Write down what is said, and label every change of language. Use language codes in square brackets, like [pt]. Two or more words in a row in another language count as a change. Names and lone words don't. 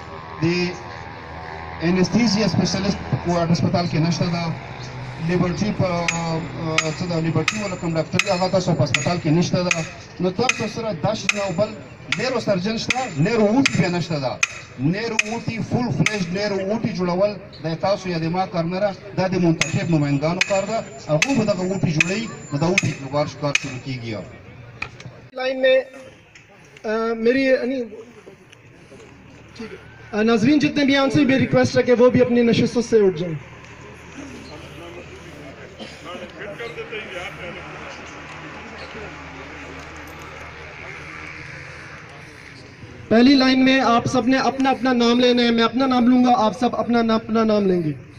[ps] د انستیزیا سپیشلیست په هسپتال کې نشته دا لیبرټي په څه دا لیبرټي ولا کوم ډاکټر هغه تاسو په هسپتال کې نشته دا نو تاسو سره داش نه بل نیرو سرجن شته نیرو اوټي به نشته دا نیرو اوټي فول فلیش نیرو اوټي جوړول د تاسو یا د ما کار نه دا د منتخب نمائندګانو کار ده هغه به دغه اوټي جوړي نو دا اوټي کار شروع کیږي [ur] لائن میں میری ناظرین جتنے بھی ان سے بھی ریکویسٹ ہے کہ وہ بھی اپنی نشستوں سے اٹھ جائیں. پہلی لائن میں آپ سب نے اپنا اپنا نام لینا ہے، میں اپنا نام لوں گا، آپ سب اپنا نام لیں گے.